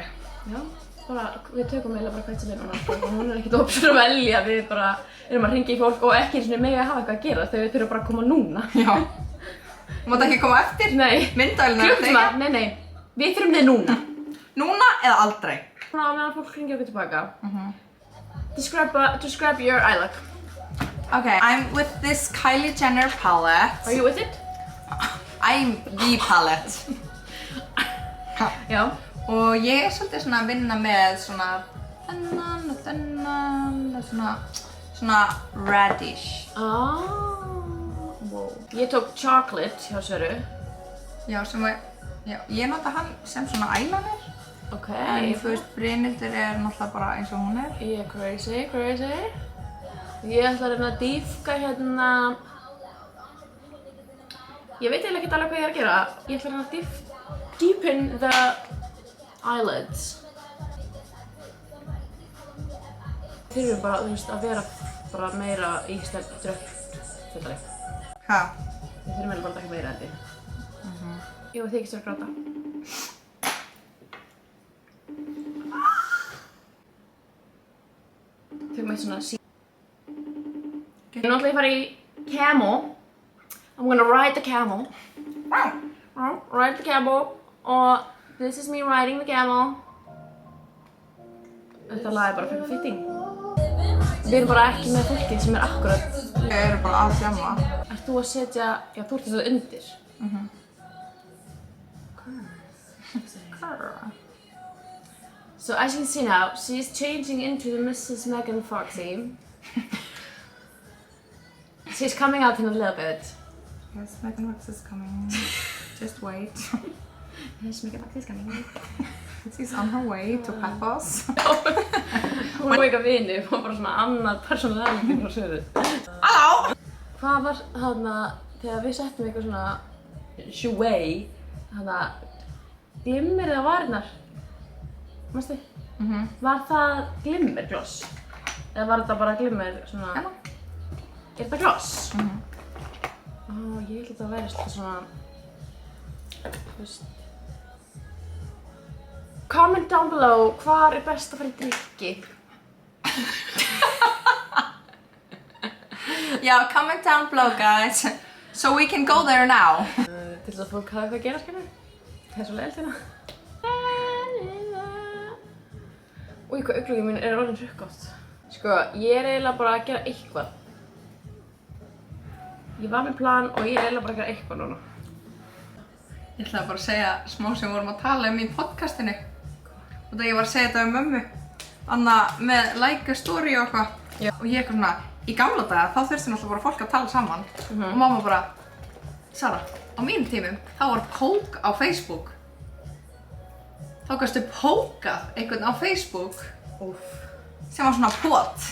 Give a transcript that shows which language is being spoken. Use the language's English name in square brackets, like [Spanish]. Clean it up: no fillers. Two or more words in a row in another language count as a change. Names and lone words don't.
[Icelandic] já bara við tökum eiginlega bara hvert sem er núna sko, og hún er ekkert opsur að velja við bara erum að hringja í fólk og ekki einu sinni mega að hafa eitthvað að gera þegar við þurfum bara að koma núna Já. Þú mátt ekki koma eftir. nei Myndavélina er að klukktíma, deyja. nei við þurfum þið núna Núna eða aldrei. svona á meðan fólk hringja okkur tilbaka [English] describe your eye look Okay, I'm with this Kylie Jenner palette. Are you with it? I'm the palette. [Icelandic] Já. Og ég svolítið svona að vinna með svona þennan og þennan og svona radish. Wow. Ég tók chocolate hjá Söru. Já, ég nota hann sem svona eyeliner. Ok. En þú veist, Brynhildur náttúrulega bara eins og hún Ég crazy. Ég ætla að reyna að dýpka hérna. Ég veit eiginlega ekkert alveg hvað ég er að gera. Ég ætla að reyna að [English] deepen the eyelids. [Icelandic] Þurfum bara, þú veist, að vera bara meira í dröppfullari. Ha? Við þurfum eiginlega bara að taka meira held ég. Ég var þykist að gráta. Tökum eitt svona Nú ætla ég að fara í camel. [English] I'm gonna ride the camel. Ride the camel. Og this is me riding the camel. [Icelandic] Þetta lag bara fyrir fitting. Við erum bara ekki með fólkið sem akkurat. Ég bara að fjamma. Ert þú að setja, já þú ert að setja undir. [English] So as you can see now, she's changing into the Mrs. Megan Foxy. She's coming out in a little bit. Yes, Megan Fox is coming. Just wait. Yes, Megan Foxy is coming. She's on her way to Paphos. [Icelandic] Hún var eitthvað vinir, hún var bara svona annað personality frá Söru. Halló! Hvað var þarna, þegar við settum eitthvað svona shuwei, þarna glimmerið á varirnar, manstu? Var það glimmergloss? Eða var þetta bara glimmer svona... Er þetta gloss? Ég held að þetta væri svona... Þú veist... [English] Comment down below [Icelandic] hvar er best að fara í drykki. [English] Yeah, comment down below guys. So we can go there now. [Icelandic] Til þess að fólk hafa eitthvað að gera, skilur. Það er svo leiðilegt hérna. Új, hvað augnlokkin mín orðin hrukkátt. Sko, ég er eiginlega bara að gera eitthvað. Ég var með plan og ég er eiginlega bara að gera eitthvað núna. Ég ætlaði bara að segja smá sem við vorum að tala í podcastinu. Og þegar ég var að segja þetta mömmu. Anna með [English] like a story [Icelandic] og eitthvað. Og ég eitthvað svona, í gamla daga þá þurfti náttúrulega bara fólk að tala saman. Og mamma bara, Sara, á mínum tímum þá var pók á Facebook. Þá gastu pókað einhvern á Facebook. Sem var svona pot.